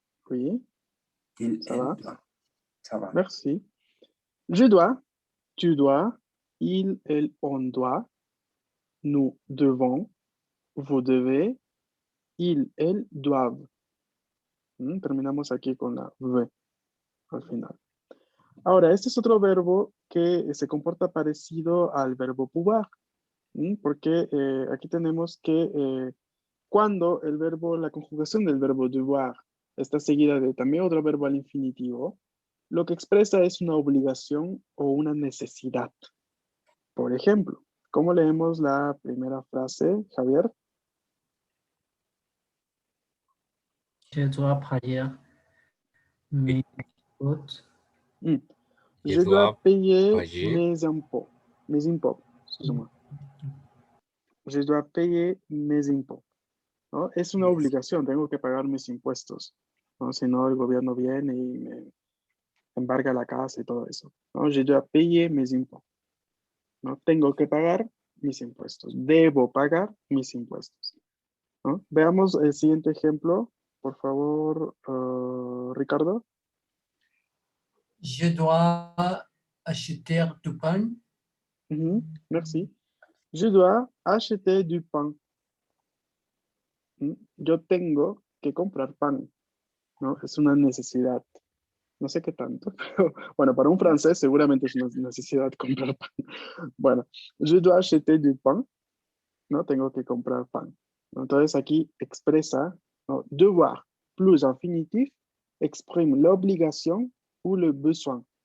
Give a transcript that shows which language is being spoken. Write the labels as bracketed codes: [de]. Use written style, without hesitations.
[fr] Oui. Il, Ça elle, va? doit. Ça va. Merci. Je dois, tu dois, il, elle, on doit, nous devons, vous devez, il, elle doivent. [es] Terminamos aquí con la V al final. Ahora, este es otro verbo que se comporta parecido al verbo pouvoir, porque aquí tenemos que cuando el verbo, la conjugación del verbo devoir está seguida de también otro verbo al infinitivo, lo que expresa es una obligación o una necesidad. Por ejemplo, ¿cómo leemos la primera frase, Javier? [fr] Je dois payer mes impôts. Je dois payer mes impôts. Mes impôts, excusez-moi. Je dois payer mes impôts. [es] ¿No? Es una obligación, tengo que pagar mis impuestos, ¿no? Si no, el gobierno viene y me embarga la casa y todo eso, ¿no? [fr] Je dois payer mes impôts, [es] ¿no? Tengo que pagar mis impuestos, debo pagar mis impuestos, ¿no? Veamos el siguiente ejemplo, por favor, Ricardo. [fr] Je dois acheter du pain. Merci. Je dois acheter du pain. [es] Yo tengo que comprar pan, ¿no? Es una necesidad. No sé qué tanto, pero bueno, para un francés seguramente es una necesidad comprar pan. Bueno, [fr] je dois acheter du pain, [es] ¿no? Tengo que comprar pan. ¿No? Entonces aquí expresa, ¿no? [fr] Devoir plus infinitif exprime l'obligation ou le besoin.